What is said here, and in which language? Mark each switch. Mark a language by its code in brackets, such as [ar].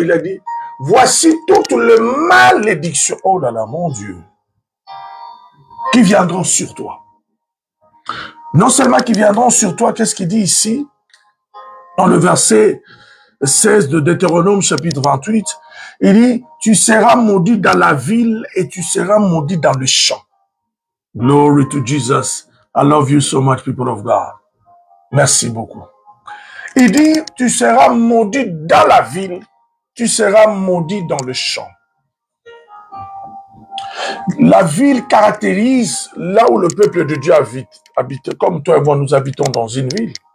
[fr] Il a dit, voici toutes les malédictions, oh là là, mon Dieu, qui viendront sur toi. Non seulement qui viendront sur toi, qu'est-ce qu'il dit ici? Dans le verset 16 de Deutéronome, chapitre 28, il dit, tu seras maudit dans la ville et tu seras maudit dans le champ. [en] Glory to Jesus. I love you so much, people of God. [fr] Merci beaucoup. Il dit, tu seras maudit dans la ville, tu seras maudit dans le champ. La ville caractérise là où le peuple de Dieu habite, comme toi et moi, nous habitons dans une ville.